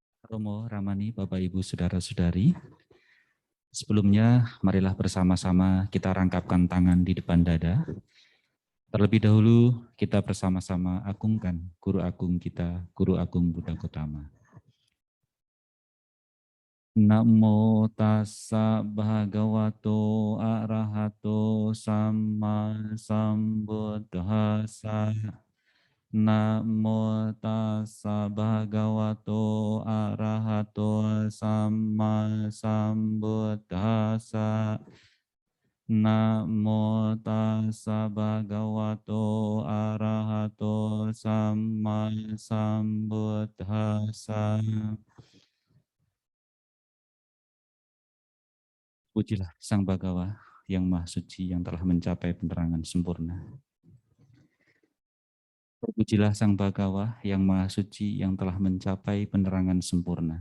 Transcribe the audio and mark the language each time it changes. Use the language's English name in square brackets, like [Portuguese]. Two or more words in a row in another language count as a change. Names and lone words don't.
[Indonesian] Romo, Ramani, Bapak, Ibu, Saudara-saudari. Sebelumnya, marilah bersama-sama kita rangkapkan tangan di depan dada. Terlebih dahulu, kita bersama-sama agungkan Guru Agung kita, Guru Agung Buddha Gautama. [Pali] Namo tassa bhagavato arahato sama sambuddhassa. Namo tassa bhagavato arahato sama sambuddhassa. Namo tassa bhagavato arahato sama sambuddhassa. [Indonesian] Pujilah Sang Bhagawa yang Maha Suci yang telah mencapai penerangan sempurna. Terpujilah Sang Bhagawa yang Maha Suci yang telah mencapai penerangan sempurna.